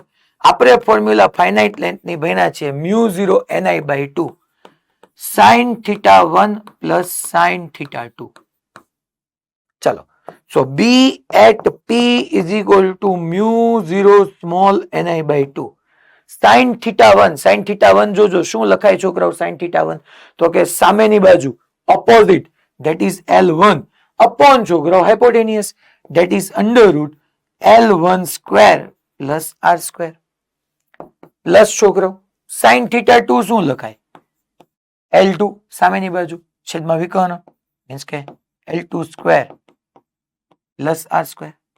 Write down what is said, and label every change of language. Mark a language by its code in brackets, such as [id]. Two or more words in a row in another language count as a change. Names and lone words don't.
[gu] આપણે [en] formula finite length [gu] ની ભણ્યા છે μ0 ni/2 sin θ1 પ્લસ sin θ2. [en] ચલો, so B at P is equal to μ0 સ્મોલ ni/2 sin θ1. [gu] sin θ1 જોજો શું લખાય છોકરાઓ sin θ1, તો કે સામેની બાજુ ઓપોઝિટ, [en] that is L1 upon છોકરાઓ હાઇપોટેનિયસ, that is under root L1 square plus R square. [gu] પ્લસ છોકરાઓ sin θ2 શું લખાય, L2 સામેની બાજુ છેદમાં વિકર્ણ, મીન્સ કે [en] L2 square plus R square.